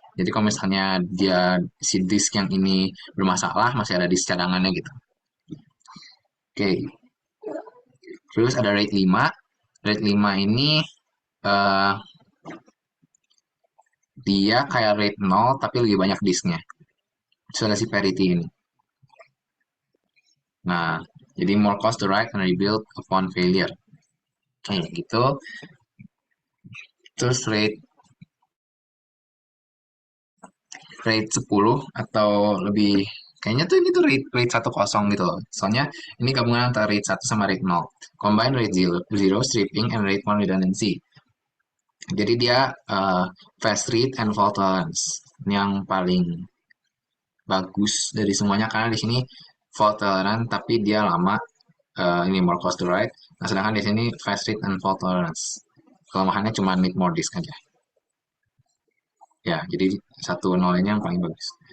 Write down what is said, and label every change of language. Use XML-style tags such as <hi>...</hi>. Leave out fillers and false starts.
<id>Jadi kalau misalnya si disk yang ini bermasalah, masih ada disk cadangannya gitu. Oke, terus ada RAID 5. RAID 5 ini eh, dia kayak RAID 0 tapi lebih banyak disknya. Itu ada si parity ini. Nah, jadi</id> <en>more cost to write and rebuild upon failure.</en> <id>Kayak gitu. Terus RAID 10 atau lebih, kayaknya tuh ini tuh RAID 10 gitu loh. Soalnya ini gabungan antara RAID 1 sama RAID 0.</id> <en>Combine RAID 0 stripping and RAID 1 redundancy.</en> <id>Jadi dia</id> <en>fast read and fault tolerance.</en> <id>Ini yang paling bagus dari semuanya karena di sini fault tolerant tapi dia lama. Ini</id> <en>more cost to write.</en> <id>Nah, sedangkan di sini</id> <en>fast read and fault tolerance.</en> <id>Kelemahannya cuma</id> <en>need more disk</en> <id>aja. Ya, jadi 1.0 ini yang paling bagus.</id>